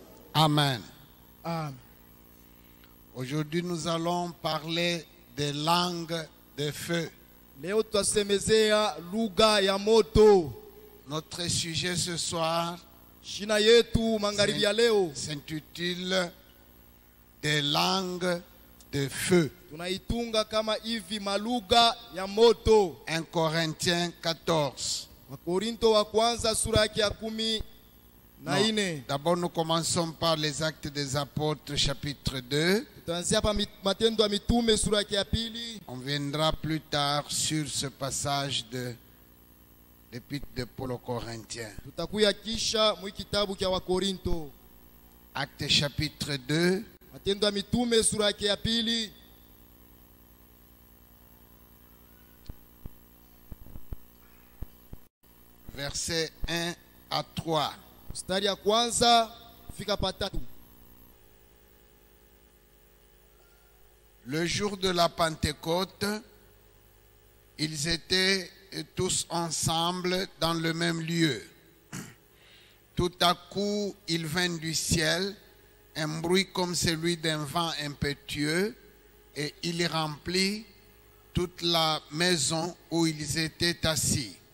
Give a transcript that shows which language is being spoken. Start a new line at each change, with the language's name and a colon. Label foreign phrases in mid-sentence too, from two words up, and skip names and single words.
French: Amen. Amen. Aujourd'hui, nous allons parler des langues de feu.
Swahili: Leo tutasemezea lugha ya moto.
French: Notre sujet ce soir
Swahili: Shina yetu magharibi ya leo
French: s'intitule des langues de feu.
Swahili: tunaitunga kama hivi malugha ya moto.
French: 1 Corinthiens 14.
Swahili: Wakorinto wa kwanza sura yake ya 14.
French: D'abord, nous commençons par les Actes des Apôtres, chapitre 2.
Swahili: Tutaanzia hapa Matendo ya Mitume sura yake ya 2.
French: On viendra plus tard sur ce passage de l'Épître de Paul aux Corinthiens.
Swahili: Tutakuya kisha mu kitabu cha Wakorinto.
French: Actes chapitre 2.
Swahili: Matendo ya Mitume sura yake ya 2.
French: Versets 1 à 3.
Swahili: Mstari ya kwanza fika pa 3.
French: Le jour de la Pentecôte, ils étaient tous ensemble dans le même lieu. Tout à coup, il vint du ciel un bruit comme celui d'un vent impétueux et il remplit toute la maison où ils étaient assis.